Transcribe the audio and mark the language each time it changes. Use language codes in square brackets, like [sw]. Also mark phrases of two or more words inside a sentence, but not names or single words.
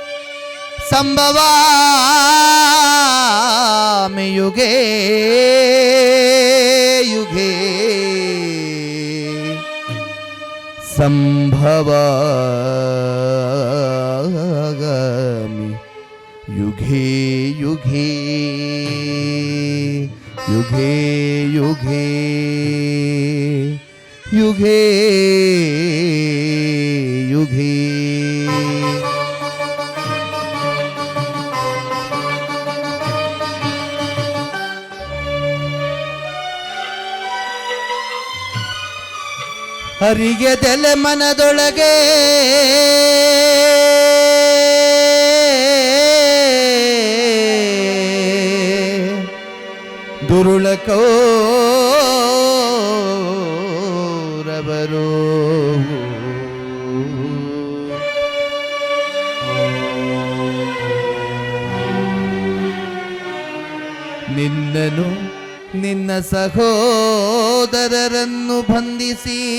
[sa] संभवामि युगे युगे संभवामि युगे युगे युगे युगे युगे युगे [kn] ಹರಿಗೆದೆಲೆ ಮನದೊಳಗೆ ದುರುಳ ಕೌರವರು ನಿನ್ನನು ನಿನ್ನ ಸಹೋದರರನ್ನು ಬಂಧಿಸಿ